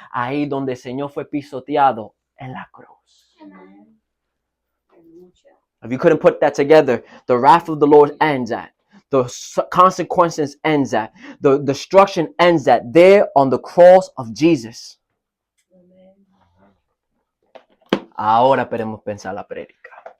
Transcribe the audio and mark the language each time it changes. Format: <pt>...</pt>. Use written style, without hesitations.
<es>Ahí donde el Señor fue pisoteado en la cruz. Amén. Aleluya.</es> <en>If you couldn't put that together, the wrath of the Lord ends at. The consequences ends at. The destruction ends at. There on the cross of Jesus.</en> <es>Amén. Ahora podemos pensar la prédica.</es>